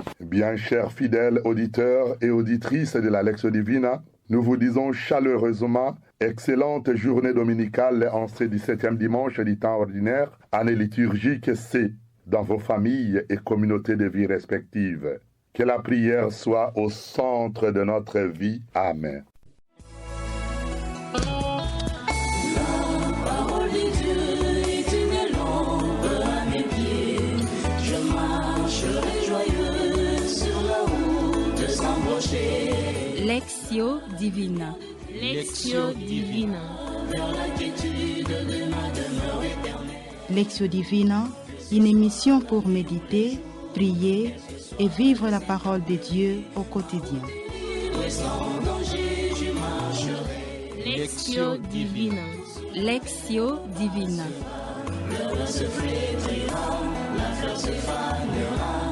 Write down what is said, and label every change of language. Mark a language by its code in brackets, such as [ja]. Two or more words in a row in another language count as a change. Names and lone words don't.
[fr] Bien chers fidèles auditeurs et auditrices de la Lectio Divina, nous vous disons chaleureusement excellente journée dominicale en ce 17e dimanche du temps ordinaire, année liturgique C, dans vos familles et communautés de vie respectives. Que la prière soit au centre de notre vie. Amen. Lectio Divina. Lectio Divina. Lectio Divina, une émission pour méditer, prier et vivre la parole de Dieu au quotidien. Lectio Divina. Lectio Divina. Le vent se flétrira, la fleur se fanera.